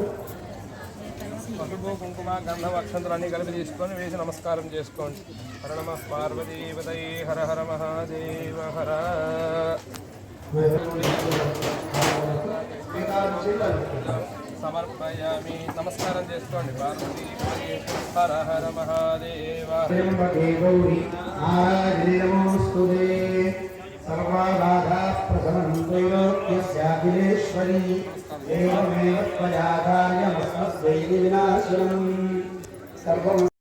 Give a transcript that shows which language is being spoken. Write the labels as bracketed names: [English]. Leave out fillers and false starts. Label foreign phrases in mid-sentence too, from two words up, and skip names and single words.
[Telugu] పసుపు కుంకుమ గంధం అక్షంతరాన్ని కలిపి తీసుకొని వేసి నమస్కారం చేసుకోండి. [Sanskrit] హర నమ పార్వతీపతై హర హర మహాదేవ హర. [Telugu] సమర్పయామి నమస్కారం చేసుకోండి. [Sanskrit] పార్వతీపతై హర హర మహాదేవ. सर्वाबाधा प्रशमनं त्रैलोक्यस्याखिलेश्वरी एवमेव त्वया कार्यमस्मद्वैरि विनाशनम् सर्वं